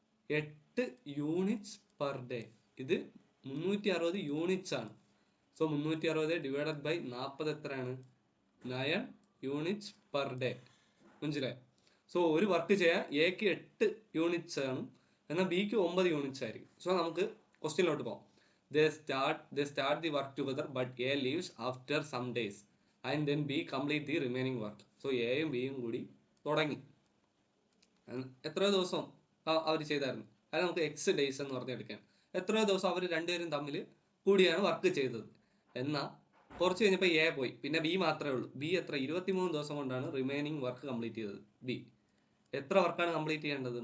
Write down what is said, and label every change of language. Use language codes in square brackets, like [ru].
[ml] 8 units per day. ഇത് 360 units ആണ്. So 360 divided by 40 എത്രയാണ്? 9 യൂണിറ്റ്സ് പെർ ഡേ. മനസ്സിലായി? സോ ഒരു വർക്ക് ചെയ്യാൻ എക്ക് 8 യൂണിറ്റ്സ് ആണ്, എന്നാൽ ബിക്ക് 9 യൂണിറ്റ്സ് ആയിരിക്കും. സോ നമുക്ക് ക്വസ്റ്റ്യനിലോട്ട് പോകാം. [en] They start the work together, but A leaves after some days, and then B complete the remaining work. [ml] So എയും ബിയും കൂടി തുടങ്ങി. എത്രയോ ദിവസം അവർ ചെയ്തായിരുന്നു? അത് നമുക്ക് എക്സ് ഡേയ്സ് എന്ന് പറഞ്ഞെടുക്കാം. എത്രയോ ദിവസം അവർ രണ്ടുപേരും തമ്മിൽ കൂടിയാണ് വർക്ക് ചെയ്തത്. എന്നാൽ കുറച്ച് കഴിഞ്ഞപ്പോൾ എ പോയി, പിന്നെ ബി മാത്രമേ ഉള്ളൂ. ബി എത്ര? 23 ദിവസം കൊണ്ടാണ് റിമൈനിങ് വർക്ക് കംപ്ലീറ്റ് ചെയ്തത്. ബി എത്ര വർക്കാണ് കംപ്ലീറ്റ് ചെയ്യേണ്ടത്?